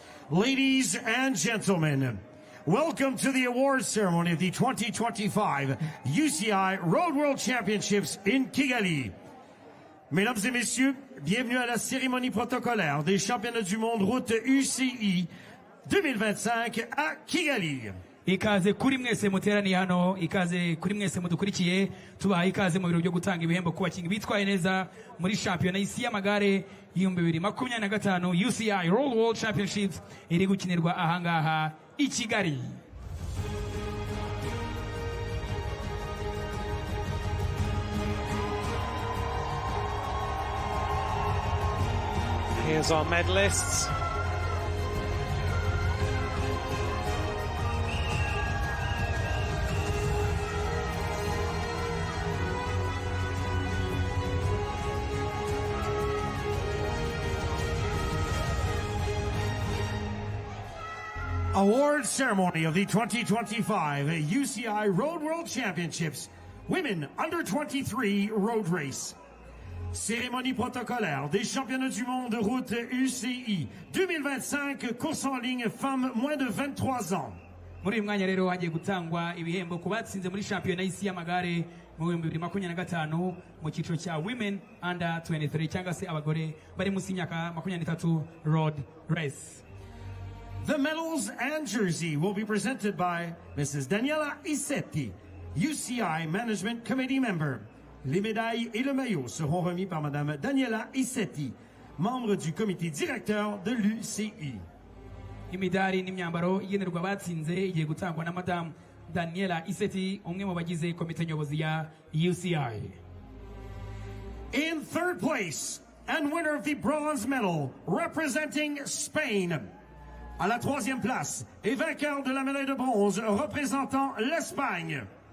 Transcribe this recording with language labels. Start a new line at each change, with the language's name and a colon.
English: Ladies and gentlemen, welcome to the awards ceremony of the 2025 UCI Road World Championships in Kigali.
French: Mesdames et messieurs, bienvenue à la cérémonie protocolaire des championnats du monde route UCI 2025 à Kigali.
Kinyarwanda: Ikaze kuri mwese muteraniye hano, ikaze kuri mwese mudukurikiye, tubaha ikaze mu biro byo gutanga ibihembo ku bakinnyi bitwaye neza muri shampiyona y'isi y'amagare y'ibihumbi 2025 UCI Road World Championships iri gukinirwa ahangaha i Kigali.
English: Here's our medalists. Awards ceremony of the 2025 UCI Road World Championships Women Under 23 Road Race.
French: Cérémonie protocolaire des championnats du monde route UCI 2025 course en ligne femmes moins de 23 ans.
Kinyarwanda: Muri uyu mwanya rero hagiye gutangwa ibihembo ku batsinze muri shampiyona y'isi y'amagare mu 2025 mu cyiciro cya Women Under 23 cyangwa se abagore bari munsi y'imyaka 23 Road Race.
English: The medals and jersey will be presented by Mrs. Daniela Isetti, UCI Management Committee member.
French: Les médailles et le maillot seront remis par Madame Daniela Isetti, membre du comité directeur de l'UCI.
Kinyarwanda: Imidari n'imyambaro igenerwa abatsinze igiye gutangwa na Madame Daniela Isetti, umwe mu bagize komite nyobozi ya UCI.
English: In third place and winner of the bronze medal representing Spain.
French: À la troisième place et vainqueur de la médaille de bronze représentant l'Espagne.